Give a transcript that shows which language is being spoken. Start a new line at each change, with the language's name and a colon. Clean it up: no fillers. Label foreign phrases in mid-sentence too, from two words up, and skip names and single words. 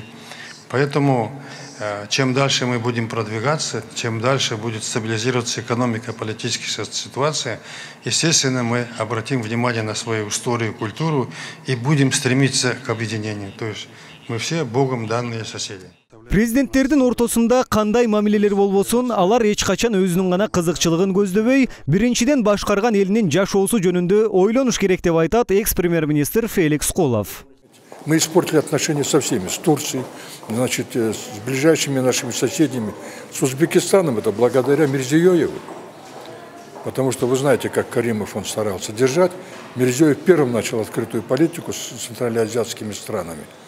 Russian: Поэтому чем дальше мы будем продвигаться, чем дальше будет стабилизироваться экономика, политическая ситуация, естественно, мы обратим внимание на свою историю, культуру и будем стремиться к объединению. То есть мы все Богом данные соседи.
Kyrgyz: Президенттердин ортосунда кандай мамилелер болбосун, алар эч качан өзүнүн гана кызыкчылыгын көздөбөй, биринчиден башкарган элинин жашоосу жөнүндө ойлонуш керек деп айтат экс-премьер-министр Феликс Колов.
Russian: Мы испортили отношения со всеми, с Турцией, значит, с ближайшими нашими соседями, с Узбекистаном, это благодаря Мирзиёеву. Потому что вы знаете, как Каримов он старался держать. Мирзиёев первым начал открытую политику с центральноазиатскими странами.